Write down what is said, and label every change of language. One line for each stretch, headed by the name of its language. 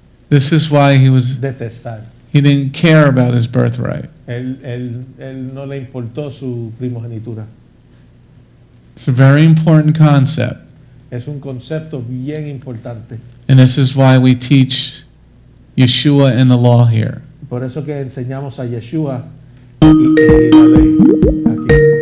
English: This is why he didn't care about his birthright.
Spanish: Él no le importó su primogenitura.
English: It's a very important concept.
Spanish: Es un concepto bien importante.
English: And this is why we teach Yeshua and the law here.
Spanish: Por eso que enseñamos a Yeshua y la ley aquí.